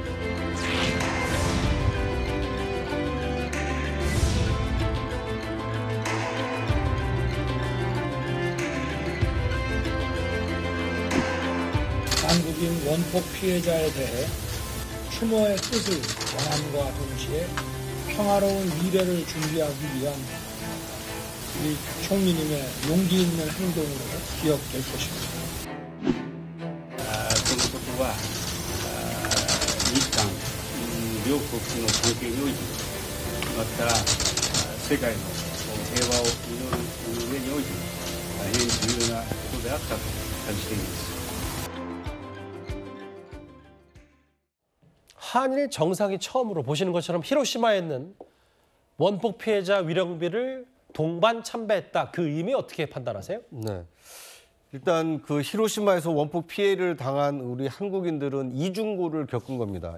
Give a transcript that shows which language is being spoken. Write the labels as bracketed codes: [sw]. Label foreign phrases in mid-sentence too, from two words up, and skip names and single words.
[ko] 한국인 원폭 피해자에 대해 추모의 뜻을 전함과 동시에 평화로운 미래를 준비하기 위한 우리 총리님의 용기 있는 행동으로 기억될 것입니다. [ja] このことは日韓両国の関係においてまた世界の平和を祈る上において大変重要なことであったと感じています。 [ko] 한일 정상이 처음으로 보시는 것처럼 히로시마에 있는 원폭 피해자 위령비를 동반 참배했다. 그 의미 어떻게 판단하세요? 네. 일단 그 히로시마에서 원폭 피해를 당한 우리 한국인들은 이중고를 겪은 겁니다.